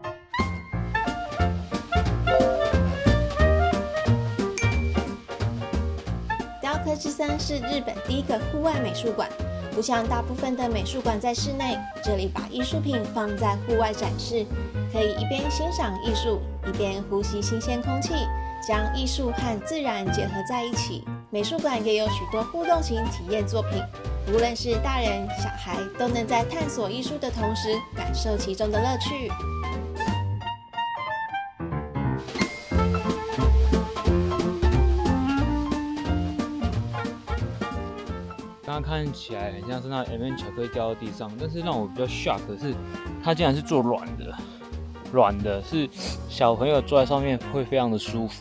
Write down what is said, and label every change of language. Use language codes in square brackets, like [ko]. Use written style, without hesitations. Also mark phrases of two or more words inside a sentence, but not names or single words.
[zh] 雕刻之森是日本第一個戶外美術館，不像大部分的美術館在室內，這裡把藝術品放在戶外展示，可以一邊欣賞藝術，一邊呼吸新鮮空氣，將藝術和自然結合在一起。美術館也有許多互動型體驗作品，無論是大人小孩，都能在探索藝術的同時，感受其中的樂趣。刚刚看起來很像是那 M&M 巧克力掉到地上，但是讓我比較 shock 的是，它竟然是做軟的，是小朋友坐在上面會非常的舒服。